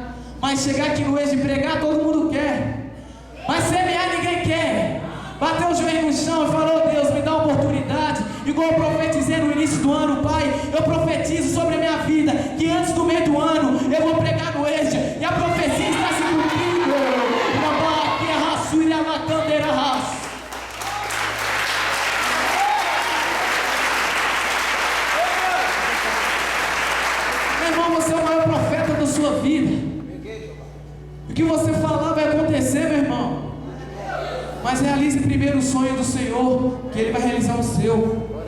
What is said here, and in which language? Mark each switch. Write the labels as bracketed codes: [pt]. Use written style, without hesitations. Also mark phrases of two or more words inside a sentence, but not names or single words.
[pt] Mas chegar aqui no mês de pregar, todo mundo quer. Mas semear ninguém quer. Bateu o joelho no chão e falou: Deus, me dá uma oportunidade. Igual eu profetizei no início do ano, Pai, eu profetizo sobre a minha vida que antes do meio do ano eu vou pregar no Exdia, e a profecia está se cumprindo. Rabaque, raço, e a candeira, raço. Meu irmão, você é o maior profeta da sua vida. O que você falar vai acontecer, meu irmão. Mas realize primeiro o sonho do Senhor, que Ele vai realizar o seu.